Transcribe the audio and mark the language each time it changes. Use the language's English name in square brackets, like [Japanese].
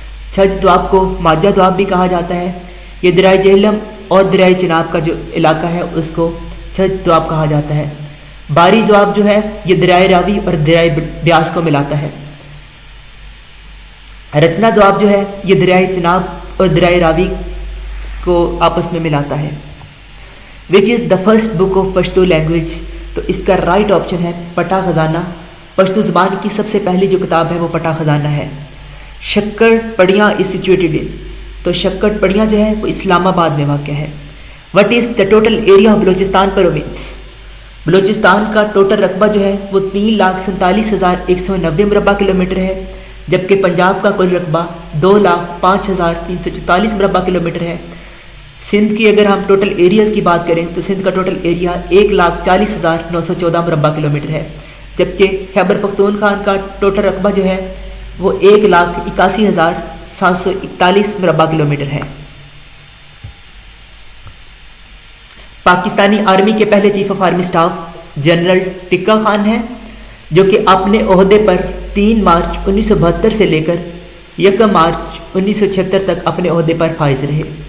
[Urdu] چھج دواب کو ماجہ دواب بھی کہا جاتا ہے. یہ دریائے جہلم اور دریائے چناب کا جو علاقہ ہے اس کو چھج دواب کہا جاتا ہے. باری دواب جو ہے یہ دریائے راوی اور دریائے بیاس کو ملاتا ہے. رچنا دواب جو ہے یہ دریائے چناب اور دریائے راوی کو آپس میں ملاتا ہے. [English] Which is the first book of Pashto language. [Urdu] تو اس کا رائٹ آپشن ہے پٹا خزانہ. پشتو زبان کی سب سے پہلی جو کتاب ہے وہ پٹا خزانہ ہے. [English] Shakarparian is situated in. [Urdu] تو شکر پڑیاں جو ہے وہ اسلام آباد میں واقع ہے. [English] What is the total area of Balochistan province. [Urdu] Balochistan کا ٹوٹل رقبہ جو ہے وہ 3,47,190 مربع کلومیٹر ہے جبکہ پنجاب کا کل رقبہ 2,05,344 مربع کلومیٹر ہے. سندھ کی اگر ہم ٹوٹل ایریاز کی بات کریں تو سندھ کا ٹوٹل ایریا 1,40,914 مربع کلومیٹر ہے، جبکہ خیبر پختونخوا کا ٹوٹل رقبہ جو ہے وہ 1,81,741 مربع کلومیٹر ہے۔ پاکستانی آرمی کے پہلے chief of army staff general tikka Khan ہیں، جو کہ اپنے عہدے پر 3 مارچ 1972 سے لے کر 1 مارچ 1976 تک اپنے عہدے پر فائز رہے۔